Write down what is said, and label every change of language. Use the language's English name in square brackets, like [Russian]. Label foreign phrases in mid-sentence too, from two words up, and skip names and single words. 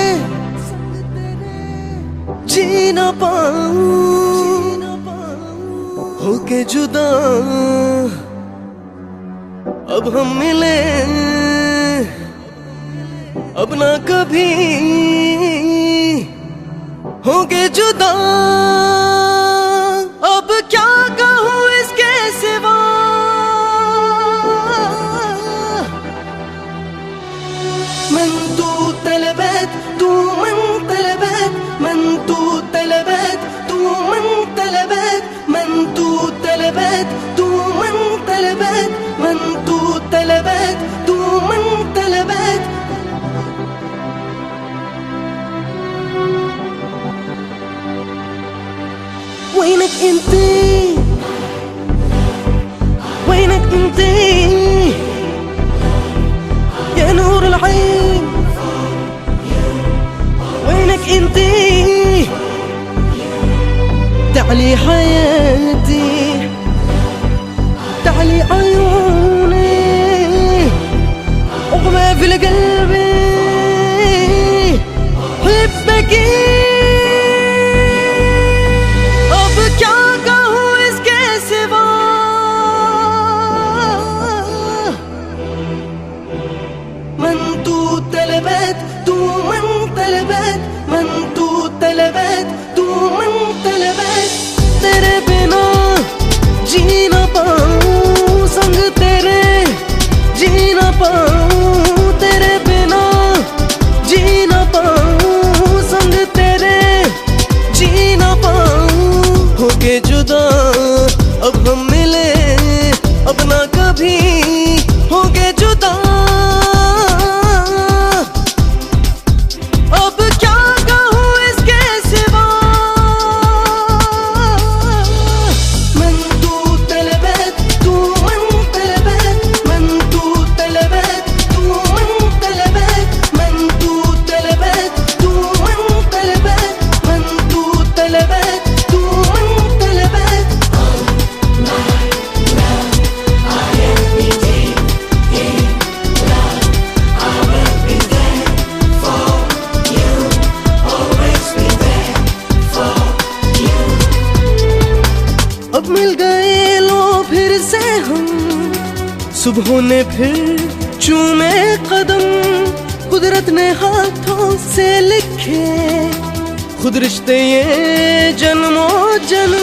[Hindi] जी ना पाऊं, होके जुदा अब हम मिले अब ना कभी होके जुदा। अब क्या कहूँ इसके सिवा, [Persian] من تو طلبت تو من طلبت من تو طلبت تو من طلبت من تو طلبت تو من طلبت من تو طلبت تو من طلبت. [Arabic] وينك انتي وينك انتي يا نور العين، وينك انتي تعلي حياتي تعلي عيوني اغمى في القلب حبك. [Hindi] अब क्या कहूँ इसके सिवा, [Persian] من تو طلبت تو من طلبت من تو طلبت تو من طلبت. [Hindi] तेरे बिना जी ना पाऊं, संग तेरे जी ना पाऊं, तेरे बिना जी ना पाऊं, संग तेरे जी ना पाऊं, होके जुदा अब हम मिले अब ना कभी होके जुदा. अब क्या कहूँ इसके सिवा, [Persian] من تو طلبت تو من طلبت من تو طلبت تو من طلبت من تو طلبت تو من طلبت من تو طلبت تو من طلبت. [Hindi] अब मिल गए लो फिर से हम, सुबह ने फिर चूमे कदम, कुदरत ने हाथों से लिखे खुद रिश्ते ये जन्मों जन्म.